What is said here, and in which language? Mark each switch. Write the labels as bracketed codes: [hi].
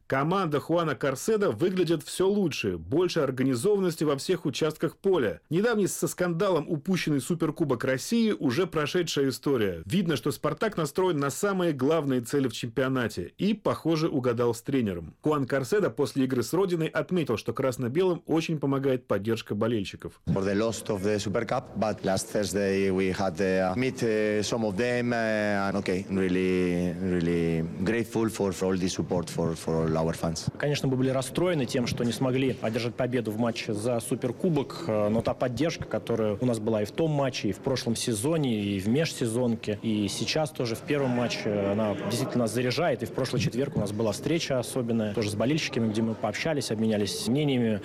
[ru] Команда Хуана Карседо выглядит все лучше. Больше организованности во всех участках поля. Недавний со скандалом упущенный Суперкубок России уже прошедшая история. Видно, что «Спартак» настроен на самые главные цели в чемпионате. И, похоже, угадал с тренером. Хуан Карседо после игры с родиной отметил, что красно-белым очень помогает поддержка болельщиков. [en] For the loss of the Super Cup, but last Thursday we had meet some of them, and okay, really, really grateful for all the support for our fans. [ru] Конечно, мы были расстроены тем, что не смогли одержать победу в матче за Суперкубок, но та поддержка, которая у нас была и в том матче, и в прошлом сезоне, и в межсезонке, и сейчас тоже в первом матче, она действительно нас заряжает. И в прошлый четверг у нас была встреча особенная, тоже с болельщиками, где мы пообщались, обменялись мнениями.